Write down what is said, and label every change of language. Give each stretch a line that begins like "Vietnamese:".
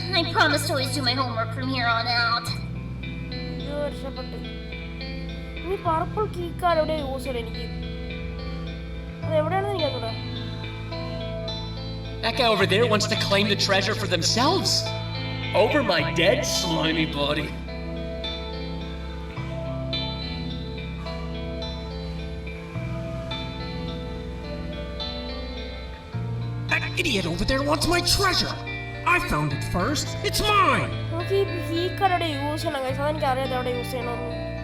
English: I promise to always do my homework from here on out.
Malayalam: രക്ഷപ്പെട്ടു. ഇനി purple കീക്കാട് എവിടെ use ചെയ്യണം എനിക്ക്? അത് എവിടെയാണെന്ന് എനിക്കറിയാം.
English: That guy over there wants to claim the treasure for themselves. Over my dead slimy body. That idiot over there wants my treasure. I found it first. It's mine.
Malayalam: നമുക്ക് ഈ കീക്കാട് എവിടെ use ചെയ്യണം guys? അതെനിക്ക് അറിയാതെ എവിടെ use ചെയ്യണമെന്ന്.